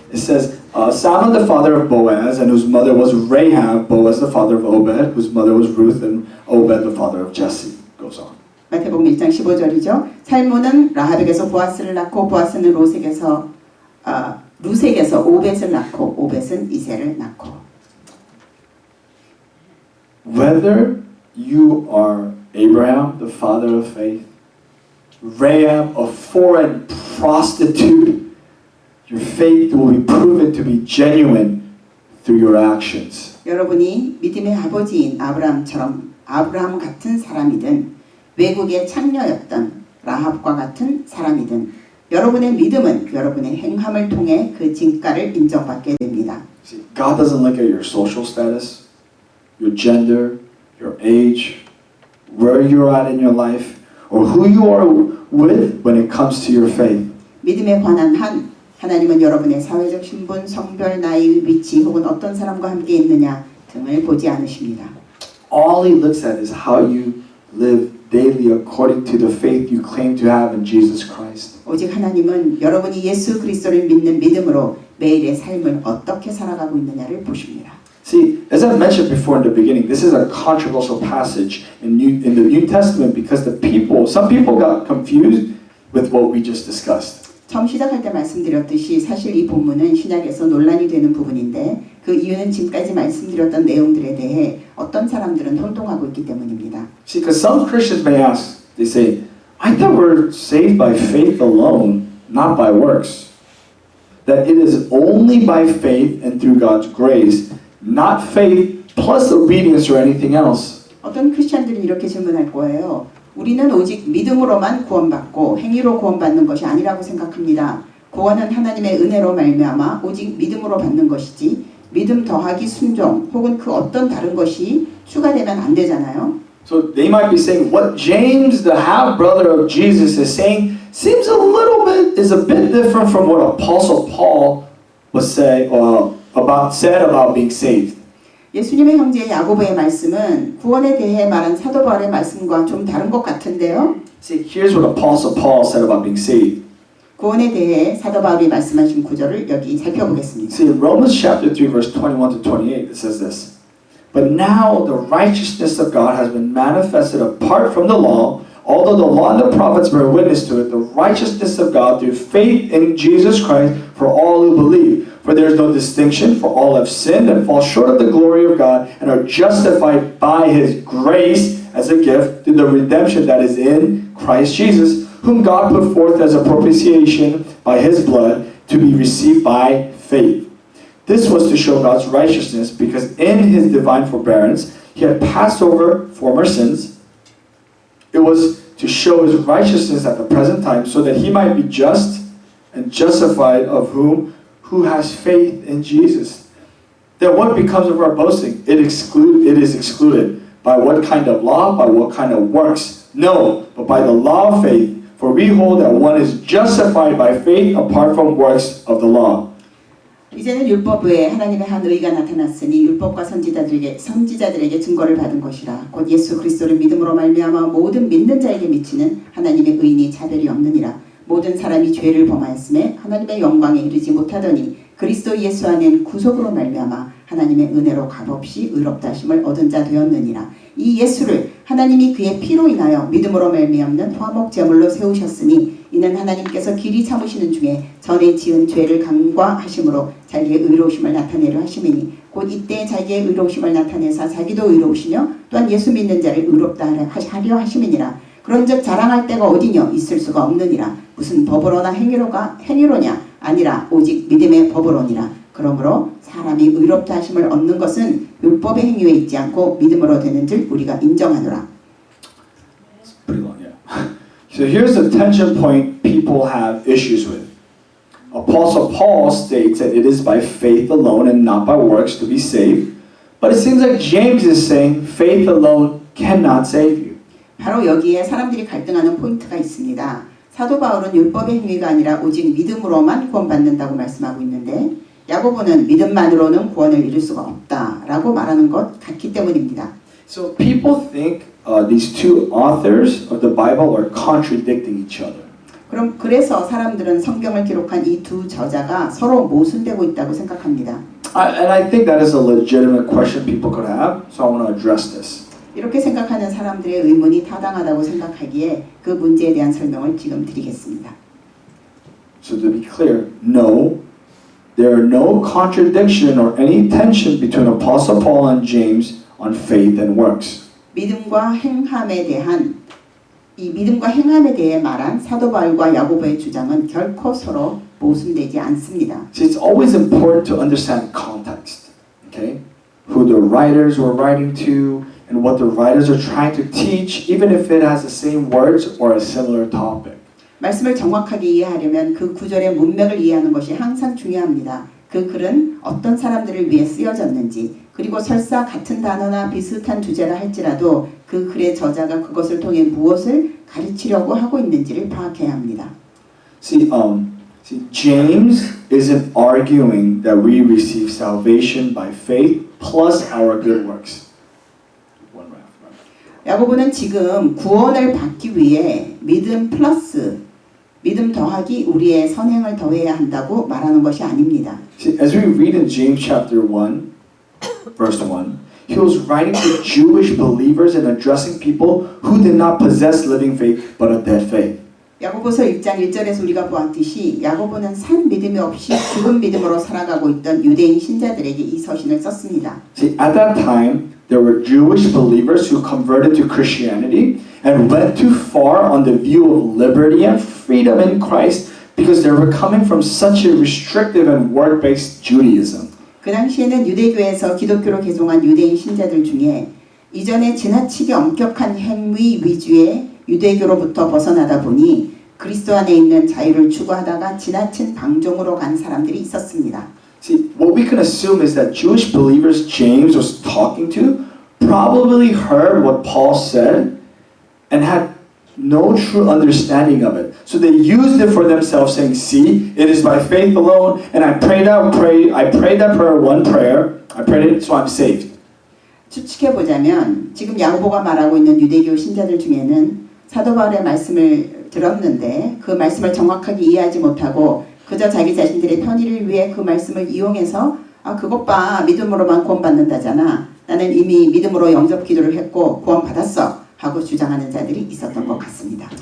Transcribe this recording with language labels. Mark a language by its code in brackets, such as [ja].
[en] It says, Salmon the father of Boaz, and whose mother was Rahab, Boaz the father of Obed, whose mother was Ruth, and Obed the father of Jesse. Goes on. [ko] 마태복음 1장 15절이죠. 살몬은 라합에게서 보아스를 낳고 보아스는 루색에서 오벳을 낳고 오벳은 이새를 낳고. [en] Whether you are Abraham, the father of faith, Rahab, a foreign prostitute, your faith will be proven to be genuine through your actions. [ko] 여러분이 믿음의 아버지인 아브라함처럼 아브라함 같은 사람이든 외국의 창녀였던 라합과 같은 사람이든 여러분의 믿음은 여러분의 행함을 통해 그 진가를 인정받게 됩니다. [en] See, God doesn't look at your social status, your gender, your age, where you're at in your life, or who you are with when it comes to your faith. [ko] 믿음에 관한 한 하나님은 여러분의 사회적 신분, 성별, 나이, 위치 혹은 어떤 사람과 함께 있느냐 등을 보지 않으십니다. [en] All He looks at is how you live daily according to the faith you claim to have in Jesus Christ. [ko] 오직 하나님은 여러분이 예수 그리스도를 믿는 믿음으로 매일의 삶을 어떻게 살아가고 있느냐를 보십니다. [en] See, as I mentioned before in the beginning, this is a controversial passage in the New Testament because some people got confused with what we just discussed. [ko] 처음 시작할 때 말씀드렸듯이 사실 이 본문은 신약에서 논란이 되는 부분인데 그 이유는 지금까지 말씀드렸던 내용들에 대해 어떤 사람들은 혼동하고 있기 때문입니다. [en] See, because some Christians may ask, they say, I thought we're saved by faith alone, not by works. That it is only by faith and through God's grace, not faith plus obedience or anything else. [ko] 어떤 크리스천들이 이렇게 질문할 거예요. 우리는 오직 믿음으로만 구원받고 행위로 구원받는 것이 아니라고 생각합니다. 구원은 하나님의 은혜로 말미암아 오직 믿음으로 받는 것이지 믿음 더하기 순종 혹은 그 어떤 다른 것이 추가되면 안 되잖아요. [en] So they might be saying what James, the half brother of Jesus, is saying seems is a bit different from what Apostle Paul was said about being saved. [ko] 예수님의 형제 야고보의 말씀은 구원에 대해 말한 사도 바울의 말씀과 좀 다른 것 같은데요. [en] See, here's what Apostle Paul said about being saved. [ko] 구원에 대해 사도 바울이 말씀하신 구절을 여기 살펴보겠습니다. [en] See, in Romans chapter 3, verse 21 to 28, it says this. But now the righteousness of God has been manifested apart from the law, although the law and the prophets bear witness to it, the righteousness of God through faith in Jesus Christ for all who believe. For there is no distinction, for all have sinned and fall short of the glory of God and are justified by His grace as a gift through the redemption that is in Christ Jesus, whom God put forth as a propitiation by His blood to be received by faith. This was to show God's righteousness because in His divine forbearance He had passed over former sins. It was to show His righteousness at the present time so that He might be just and justified of who has faith in Jesus. Then what becomes of our boasting? It is excluded. By what kind of law? By what kind of works? No, but by the law of faith. For we hold that one is justified by faith apart from works of the law. [ko] 이제는 율법 외에 하나님의 한 의가 나타났으니 율법과 선지자들에게 증거를 받은 것이라. 곧 예수 그리스도를 믿음으로 말미암아 모든 믿는 자에게 미치는 하나님의 의인이 차별이 없느니라. 모든 사람이 죄를 범하였음에 하나님의 영광에 이르지 못하더니 그리스도 예수 안엔 구속으로 말미암아 하나님의 은혜로 값없이 의롭다 하심을 얻은 자 되었느니라. 이 예수를 하나님이 그의 피로 인하여 믿음으로 말미암는 화목 제물로 세우셨으니 이는 하나님께서 길이 참으시는 중에 전에 지은 죄를 간과하심으로 자기의 의로우심을 나타내려 하심이니 곧 이때 자기의 의로우심을 나타내사 자기도 의로우시며 또한 예수 믿는 자를 의롭다 하려 하심이니라. 그런즉 자랑할 데가 어디뇨 있을 수가 없느니라. 무슨 법으로나 행위로냐 아니라 오직 믿음의 법으로니라. 그러므로 사람이 의롭다 하심을 얻는 것은 율법의 행위에 있지 않고 믿음으로 되는 줄 우리가 인정하노라. [en] It's pretty long, yeah. So here's the tension point people have issues with. Apostle Paul states that it is by faith alone and not by works to be saved. But it seems like James is saying faith alone cannot save you. [ko] 바로 여기에 사람들이 갈등하는 포인트가 있습니다. 사도 바울은 율법의 행위가 아니라 오직 믿음으로만 구원받는다고 말씀하고 있는데 야고보는 믿음만으로는 구원을 이룰 수가 없다라고 말하는 것 같기 때문입니다. [en] So people think these two authors of the Bible are contradicting each other. [ko] 그래서 사람들은 성경을 기록한 이 두 저자가 서로 모순되고 있다고 생각합니다. [en] And I think that is a legitimate question people could have, so I want to address this. [ko] 이렇게 생각하는 사람들의 의문이 타당하다고 생각하기에 그 문제에 대한 설명을 지금 드리겠습니다. [en] So to be clear, no, there are no contradiction or any tension between Apostle Paul and James on faith and works. [ko] 믿음과 행함에 대해 말한 사도 바울과 야고보의 주장은 결코 서로 모순되지 않습니다. [en] See, it's always important to understand context, okay? Who the writers were writing to and what the writers are trying to teach, even if it has the same words or a similar topic. [ko] 말씀을 정확하게 이해하려면 그 구절의 문맥을 이해하는 것이 항상 중요합니다. 그 글은 어떤 사람들을 위해 쓰여졌는지, 그리고 설사 같은 단어나 비슷한 주제라 할지라도 그 글의 저자가 그것을 통해 무엇을 가르치려고 하고 있는지를 파악해야 합니다. [en] See, James isn't arguing that we receive salvation by faith plus our good works. [ko] 야고보는 지금 구원을 받기 위해 믿음 더하기 우리의 선행을 더해야 한다고 말하는 것이 아닙니다. [en] See, as we read in James chapter 1, verse 1, he was writing to Jewish believers and addressing people who did not possess living faith but a dead faith. [ko] 야고보서 1장 1절에서 우리가 보았듯이 야고보는 산 믿음이 없이 죽은 믿음으로 살아가고 있던 유대인 신자들에게 이 서신을 썼습니다. [en] See, at that time, there were Jewish believers who converted to Christianity and went too far on the view of liberty and freedom in Christ because they were coming from such a restrictive and work-based Judaism. [ko] 그 당시에는 유대교에서 기독교로 개종한 유대인 신자들 중에 이전에 지나치게 엄격한 행위 위주의 유대교로부터 벗어나다 보니 그리스도 안에 있는 자유를 추구하다가 지나친 방종으로 간 사람들이 있었습니다. [en] See, what we can assume is that Jewish believers James was talking to probably heard what Paul said and had no true understanding of it. So they used it for themselves, saying, see, it is by faith alone, and I prayed that prayer, one prayer, I prayed it, so I'm saved. [ko] 추측해보자면 지금 야고보가 말하고 있는 유대교 신자들 중에는 사도 바울의 말씀을 들었는데 그 말씀을 정확하게 이해하지 못하고 그저 자기 자신들의 편의를 위해 그 말씀을 이용해서 그것 봐 믿음으로만 구원받는다잖아. 나는 이미 믿음으로 영접 기도를 했고 구원받았어 하고 주장하는 자들이 있었던 것 같습니다.